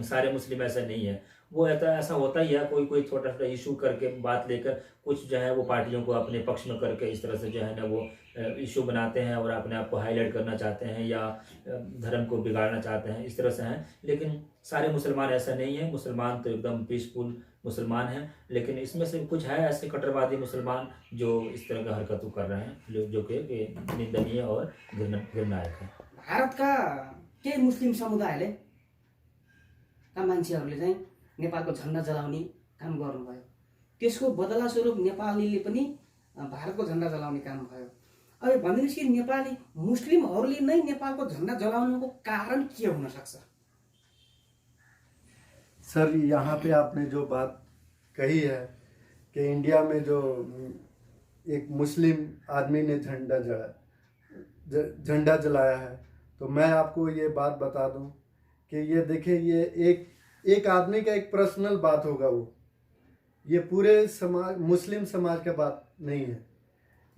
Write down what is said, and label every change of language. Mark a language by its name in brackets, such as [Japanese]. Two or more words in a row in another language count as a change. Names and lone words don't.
[Hindi] सारे मुस्लिम ऐसा नहीं है। वो ऐसा होता ही है, कोई छोटा छोटा इशू करके बात लेकर कुछ जो है वो पार्टियों को अपने पक्ष में करके इस तरह से जो है ना वो इशू बनाते हैं और अपने आप को हाईलाइट करना चाहते हैं या धर्म को बिगाड़ना चाहते हैं, इस तरह से हैं। लेकिन सारे मुसलमान ऐसा नहीं है। मुसलमान तो एकदम पीसफुल मुसलमान हैं, लेकिन इसमें से कुछ है ऐसे कट्टरवादी मुसलमान जो इस तरह का हरकत कर रहे हैं, जो कि निंदनीय और घृणायक है। [Nepali] भारतका केही मुस्लिम समुदायले का मान्छेहरूले चाहिँ नेपालको झन्डा जलाउने काम गर्नुभयो, त्यसको बदला स्वरूप नेपालीले पनि भारतको झन्डा जलाउने काम भयो। अब भनिदिनुहोस् कि नेपाली मुस्लिमहरूले नै नेपालको झन्डा जलाउनुको कारण के हुन सक्छ? [Hindi] सर, यहाँ पे आपने जो बात कही है कि इंडिया में जो एक मुस्लिम आदमी ने झंडा जलाया है, तो मैं आपको ये बात बता दूं कि ये देखिए, ये एक आदमी का एक पर्सनल बात होगा, वो ये पूरे समाज, मुस्लिम समाज का बात नहीं है।